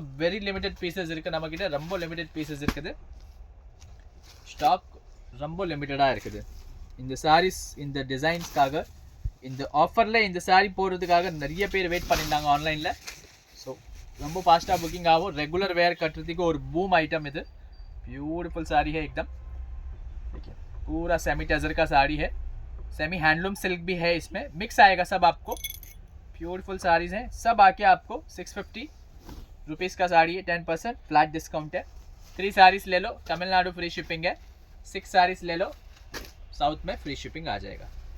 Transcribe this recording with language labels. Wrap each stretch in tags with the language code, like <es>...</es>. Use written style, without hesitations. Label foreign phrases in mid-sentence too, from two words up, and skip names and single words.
<en>very limited pieces</en> <ta>இருக்குது நம்மக்கிட்ட, ரொம்ப</ta> <en>limited pieces</en> <ta>இருக்குது. ஸ்டாக் ரொம்ப லிமிட்டடாக இருக்குது. இந்த சாரீஸ், இந்த டிசைன்ஸ்க்காக, இந்த ஆஃபரில் இந்த சாரீ போடுறதுக்காக நிறைய பேர் வெயிட் பண்ணியிருந்தாங்க ஆன்லைனில். ஸோ ரொம்ப ஃபாஸ்ட்டாக புக்கிங் ஆகும்.</ta> <en>regular wear</en> <ta>கட்டுறதுக்கு ஒரு</ta> <en>boom item</en> <ta>இது.</ta> <hi>ब्यूटीफुल साड़ी है एकदम. देखिए पूरा सेमी टजर का साड़ी है,</hi> <en>semi handloom silk</en> <hi>भी है, इसमें मिक्स आएगा सब आपको. ब्यूटीफुल साड़ीज़ हैं सब. आके आपको 650 रुपीज़ का साड़ी है, 10%</hi> <en>flat discount</en> <hi>है. 3 साड़ीज़ ले लो, तमिलनाडु</hi> <en>free shipping</en> <hi>है. 6 साड़ीज़ ले लो, साउथ में</hi> <en>free shipping</en> <hi>आ जाएगा.</hi>